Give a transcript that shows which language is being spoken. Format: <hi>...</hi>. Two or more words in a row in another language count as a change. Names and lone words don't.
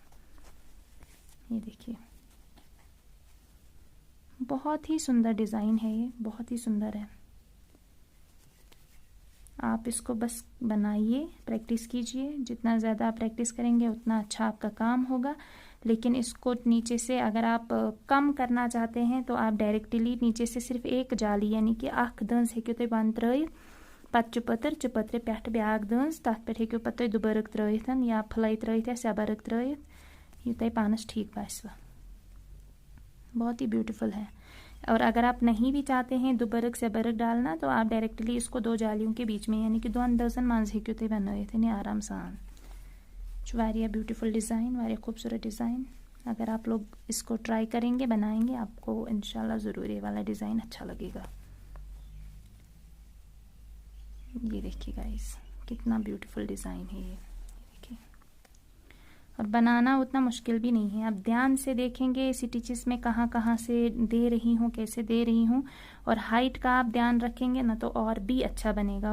<hi>ये देखिए, बहुत ही सुंदर डिज़ाइन है ये, बहुत ही सुंदर है। आप इसको बस बनाइए, प्रैक्टिस कीजिए, जितना ज़्यादा आप प्रैक्टिस करेंगे उतना अच्छा आपका काम होगा। लेकिन इसको नीचे से अगर आप कम करना चाहते हैं तो आप डायरेक्टली नीचे से सिर्फ एक जाली, यानी कि</hi> <ks>अख दंस हेकियो तुम बंद त्रित, पत्त चुपत्र पेठ ब्याक दंस, तथ पे हेकियो पत्त तुम दुबरक त्रित या फलाई त्रित या सेबरक त्रित, ये तुम पानस ठीक बासव।</ks> <hi>बहुत ही ब्यूटीफुल है। और अगर आप नहीं भी चाहते हैं दुबरक सेबरक डालना तो आप डायरेक्टली इसको 2 जालियों के बीच में, यानी कि</hi> <ks>2 अंदाजन मांझ हेकियो तुम बनाइत आराम सान। वारिया</ks> <en>beautiful design,</en> <ks>वारिया खूबसूरत डिज़ाइन।</ks> <hi>अगर आप लोग इसको ट्राई करेंगे, बनाएंगे, आपको इंशाल्लाह ज़रूर ये वाला डिज़ाइन अच्छा लगेगा। ये देखिए गाइस, कितना</hi> <en>beautiful design</en> <hi>है ये, देखिए। और बनाना उतना मुश्किल भी नहीं है, आप ध्यान से देखेंगे स्टिचेस में कहाँ कहाँ से दे रही हूँ, कैसे दे रही हूँ, और हाइट का आप ध्यान रखेंगे ना तो और भी अच्छा बनेगा।</hi>